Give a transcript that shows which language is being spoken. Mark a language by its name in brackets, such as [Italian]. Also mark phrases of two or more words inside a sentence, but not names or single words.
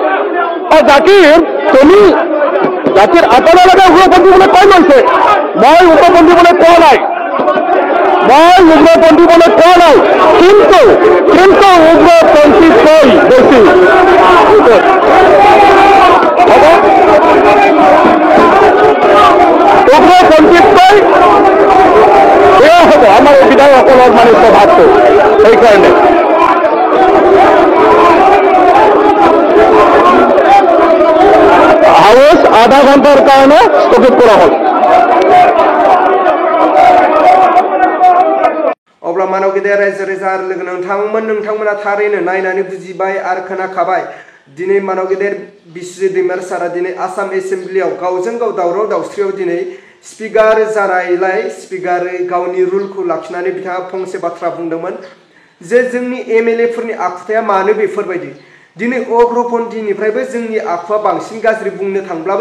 [Assamese] জাতিৰ আপোনালোকে উগ্ৰপন্থী বুলি কৈ লৈছে, মই উগ্ৰপন্থী বুলি কোৱা নাই, কিন্তু উগ্ৰপন্থীতকৈ বেছি উগ্ৰপন্থীতকৈ আমার বিধায়কসকলৰ মানে স্বভাৱটো সেইকাৰণে [Bangla] হাউস আধা ঘন্টার কারণে স্থগিত করা হল। [Bodo] अब्ला मानव गेदेर रायजो राजा आरो लोगो नोंथांमोना थारैनो नायनानै बुजिबाय आरो खोनाखाबाय दिनै मानव गेदेर बिस्रि दैमार सारा दिनै आसाम एसेम्ब्लियाव गावजों गाव दावराव दावस्रियाव दिनै स्पिकार जानायलाय स्पिकार गावनि रुलखौ लाखिनानै बिथाङा फंसे बाथ्रा बुंदोंमोन जे जोंनि एमएलए फोरनि आखुथाया मानो बेफोरबायदि दिनै अग्रपन्थीनिफ्रायबो जोंनि आखुवा बांसिन गाज्रि बुंनो थांब्लाबो